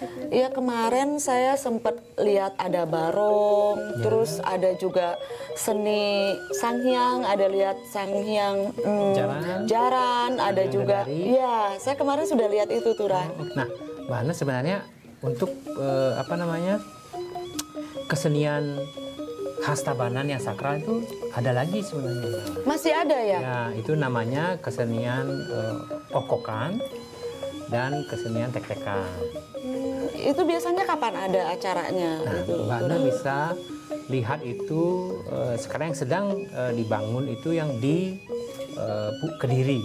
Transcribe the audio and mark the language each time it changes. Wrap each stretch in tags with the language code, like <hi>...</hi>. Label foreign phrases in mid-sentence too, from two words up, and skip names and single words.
<id>Iya, kemarin saya sempat lihat ada barong, terus ada juga seni Sanghyang, ada lihat Sanghyang jaran, ada Sanghyang juga. Dadari. Iya, saya kemarin sudah lihat itu tuh, Ra. Nah, Mbak Ana sebenarnya untuk kesenian khas Tabanan yang sakral itu ada lagi sebenarnya. Masih ada ya? Ya, itu namanya kesenian okokan dan kesenian tek-tekan. Itu biasanya kapan ada acaranya? Nah, Itu. Mbak Ana bisa lihat itu sekarang yang sedang dibangun itu yang di Kediri.</id>